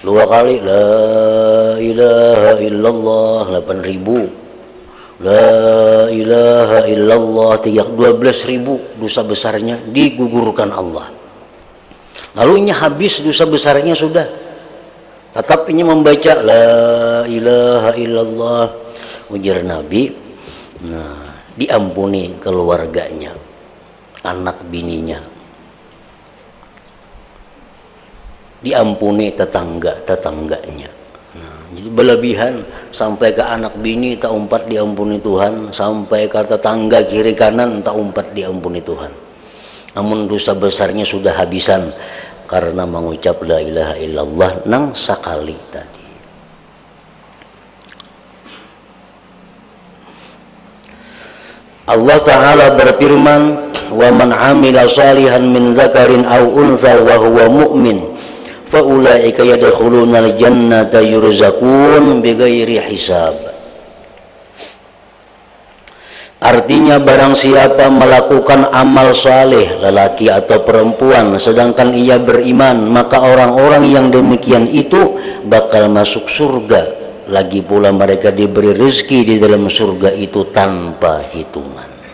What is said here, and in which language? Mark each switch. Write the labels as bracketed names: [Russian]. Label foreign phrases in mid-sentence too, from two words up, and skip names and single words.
[Indonesian] 2 kali [Arabic] لا إله إلا الله [Indonesian] 8.000. [Arabic] لا إله إلا الله [Indonesian] 12.000 dosa besarnya digugurkan Allah. Lalu ini habis dosa besarnya sudah, tetap ini membaca [Arabic] لا إله إلا الله, [Indonesian] ujar Nabi, nah diampuni keluarganya, anak bininya, diampuni tetangga-tetangganya. Jadi berlebihan sampai ke anak bini [Banjar] tak umpat diampuni [Indonesian] Tuhan, sampai ke tetangga kiri kanan [Banjar] tak umpat diampuni [Indonesian] Tuhan. Namun dosa besarnya sudah habisan karena mengucap [Arabic] لا إله إلا الله [Indonesian] nang sekali tadi. Allah Ta'ala berfirman, [Arabic] وَمَنْ عَمِلَ صَالِحًا مِنْ ذَكَرٍ أَوْ أُنْثَىٰ وَهُوَ مُؤْمِنٌ فَأُولَٰئِكَ يَدْخُلُونَ الْجَنَّةَ يُرْزَقُونَ بِغَيْرِ حِسَابٍ. [Indonesian] Artinya barang siapa melakukan amal saleh, lelaki atau perempuan, sedangkan ia beriman, maka orang-orang yang demikian itu bakal masuk surga. Lagi pula mereka diberi rezeki di dalam surga itu tanpa hitungan.